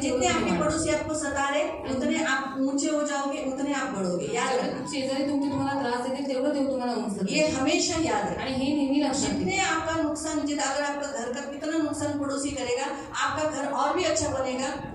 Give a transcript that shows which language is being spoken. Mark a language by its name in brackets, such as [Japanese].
[Hindi] जितने आपके पड़ोसी आपको सता रहे उतने आप ऊंचे हो जाओगे, उतने आप बढ़ोगे. याद रखना. [Marathi] शेजारी तुमचे तुम्हाला त्रास देतील तेवढं देव तुम्हाला उंच करेल. [Hindi] ये हमेशा याद रखना. [Marathi] आणि हे नेहमी लक्षात [Hindi] जितने [Marathi] ठेवा। [Hindi] आपका नुकसान, जितना अगर आपका घर का कितना नुकसान पड़ोसी करेगा, आपका घर और भी अच्छा बनेगा.